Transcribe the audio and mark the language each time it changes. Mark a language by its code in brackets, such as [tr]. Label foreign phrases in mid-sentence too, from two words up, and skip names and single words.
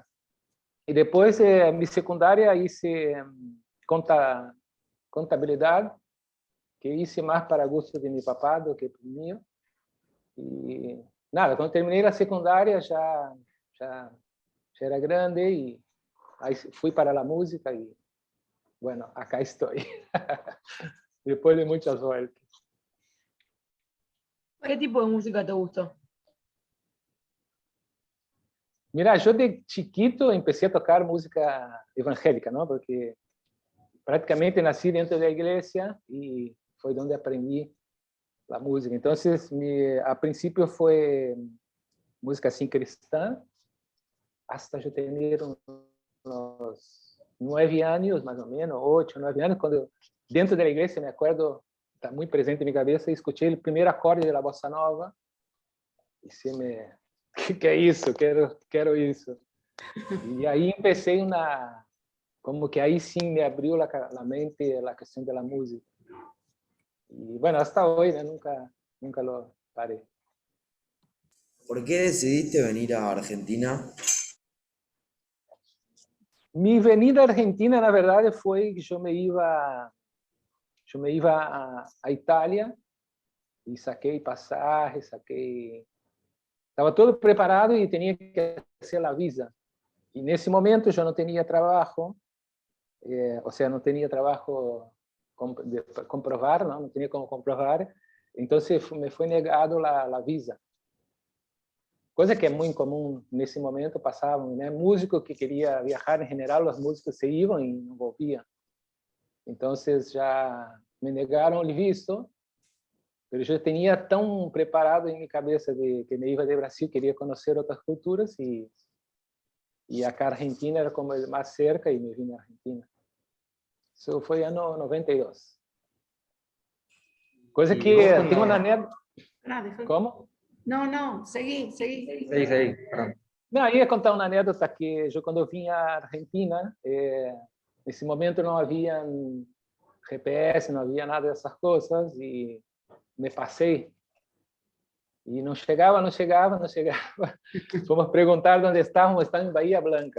[pt] E depois, minha secundária, hice contabilidade, que hice mais para gosto de meu papá do que para o meu. E nada, quando terminei a secundária, já era grande e aí fui para a música e, [es] bueno, acá estou. [pt] Depois de muitas voltas. [es] ¿Qué tipo de música te gustó? Mira, eu de chiquito empecé a tocar música evangélica, não? [pt] Porque praticamente nasci dentro da igreja e foi onde aprendi a música. Então, a princípio foi música assim cristã, hasta eu ter uns 9 anos, mais ou menos, 8, 9 anos, quando dentro da igreja, me acordo, está muito presente em minha cabeça, escutei o primeiro acorde da bossa nova e que é isso? Quero isso. E aí comecei como que aí sim me abriu a mente a questão da música. E, [es] bueno, hasta hoy, [pt] né? Nunca lo parei. [es] ¿Por qué decidiste venir a Argentina? Mi venida a Argentina, [pt] na verdade, foi que eu [es] me iba [pt] a Itália e saquei passagem, estava todo preparado e tinha que fazer a visa. E nesse momento eu não tinha trabalho, ou seja, não tinha trabalho comprovar, não tinha como comprovar. [es] Entonces me fue negado la visa. [pt] Coisa que é muito comum nesse momento, passavam, né? Músico que queria viajar, em geral, os músicos se iam e não volviam. Então, já me negaram o visto, mas eu tinha tão preparado em minha cabeça de que me ia de Brasil, queria conhecer outras culturas e a Argentina era como mais cerca e me vim à Argentina. Isso foi ano 92. Coisa E que [es] vos cuando- [pt] tem uma anedota. [es] Ah, deja- [pt] Como? [es] No, no, seguí. Seguí, perdón. [pt] Não, ia contar uma anedota que eu, quando eu vim à Argentina, nesse momento não havia GPS, não havia nada dessas coisas e me passei e não chegava. Fomos perguntar onde estávamos em Bahia Blanca.